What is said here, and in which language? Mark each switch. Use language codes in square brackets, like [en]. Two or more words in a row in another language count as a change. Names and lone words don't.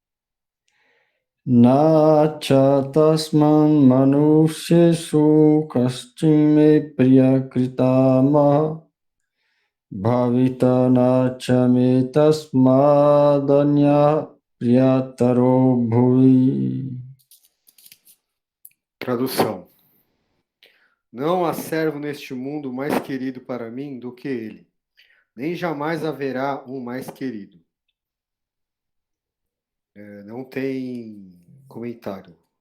[sa] न च तस्मान्मनुष्येषु कश्चिन्मे प्रियकृत्तमः भविता न च मे तस्मादन्यः प्रियतरो भुवि. [pt] Tradução. Não há servo neste mundo mais querido para mim do que ele, nem jamais haverá um mais querido. Não tem comentário.